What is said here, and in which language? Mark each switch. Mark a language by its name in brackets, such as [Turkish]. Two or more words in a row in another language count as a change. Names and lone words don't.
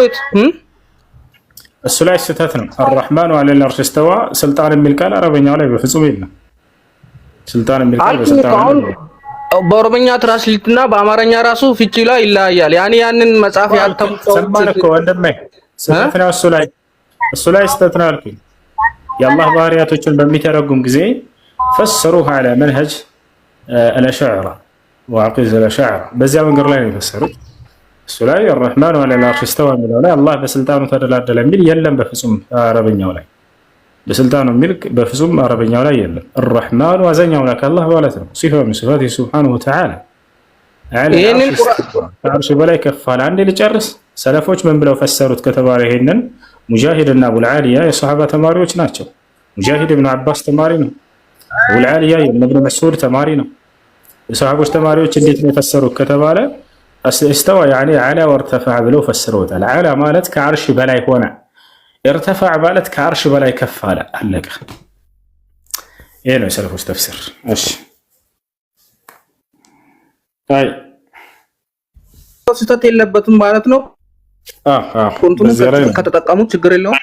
[Amharic] እሱ ላይ ስህተት ነው። [Arabic] الرحمن العرش استوى [Amharic] ስልጣን የሚል ቃል አረበኛው ላይ በፍጹም የለም። ስልጣን የሚል ቃል በስልጣን በኦሮምኛ ትራንስሌትና በአማርኛ ራሱ ፍቺ ላይ ይለያያል። ያኒ ያንን መጽሐፍ ያልተመጣው ሰማን እኮ ወንድሜ ስህተት ነው። እሱ ላይ ስህተት ነው አልኩኝ። የአላህ ባህሪያቶችን በሚተረጉም ጊዜ ፈሰሩሁ [Arabic] على منهج الأشاعرة وعقيدة الأشاعرة [Amharic] በዚያ መንገድ ላይ ነው የፈሰሩት። እሱ ላይ [Arabic] الرحمن على العرش استوى [Amharic] የሚለው ላይ አላህ በስልጣኑ ተደላደለ የሚል የለም በፍጹም አረበኛው ላይ። በስልጣኑ የሚል በፍጹም አረበኛው ላይ የለም። الرحمن አዛኛው ላይ አላህ ማለት ነው። ሲፋ [Arabic] من صفاته سبحانه وتعالى [Amharic] ይሄንን ከአርሽ በላይ ከፍ አለ። አንዴ ልጨርስ። ሰለፎች ምን ብለው ፈሰሩት ከተባለ ይሄንን ሙጃሂድ እና አቡል ዓሊያ የሷሃባ ተማሪዎች ናቸው። ሙጃሂድ ኢብኑ አባስ ተማሪ ነው። አቡል ዓሊያ የኢብኑ መስዑድ ተማሪ ነው። የሷሃቦች ተማሪዎች እንዴት ነው የፈሰሩት ከተባለ [Arabic] استوى يعني على وارتفع [Amharic] ብለው ፈስረውታል። አላ ማለት ከአርሽ በላይ ሆነ፣ ارتفع ማለት ከአርሽ በላይ ከፍ አለ። አለቀ። ይሄ ነው የሰለፎች ተፍሲር። እሺ አይ ስህተት የለበትም ማለት ነው። ከተጠቀሙ ችግር የለውም።